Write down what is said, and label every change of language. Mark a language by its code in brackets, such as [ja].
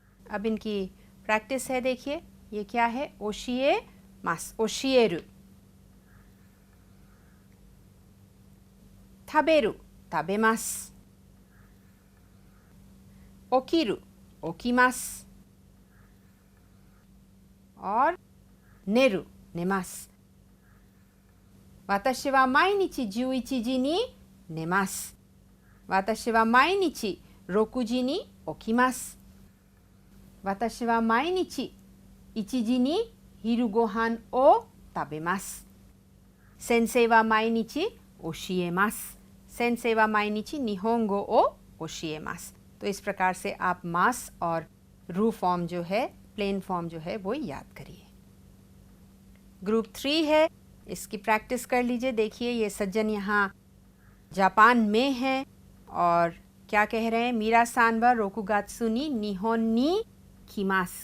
[hi] अब इनकी प्रैक्टिस है, देखिए ये क्या है, [ja] ओशिए मास, ओशिएरु, थाबेरु, ताबेमास, ओकीरु, ओकीमास, [hi] और [ja] नेरु, नेमास। वाताशी वा माइनिची 11時に寝ます。私は毎日6時に起きます。私は毎日1時に昼ご飯を食べます。 सेंसेई वा माइनिची ओशिएमासु, सेंसेई वा माइनिची निहोंगो ओ ओशिएमासु। [hi] तो इस प्रकार से आप मास और रू फॉर्म जो है, प्लेन फॉर्म जो है वो याद करिए। ग्रुप 3 है, इसकी प्रैक्टिस कर लीजिए। देखिए ये सज्जन यहाँ जापान में है और क्या कह रहे हैं, [ja] मीरा सान वा रोकुगात्सु नि निहोन नि किमास।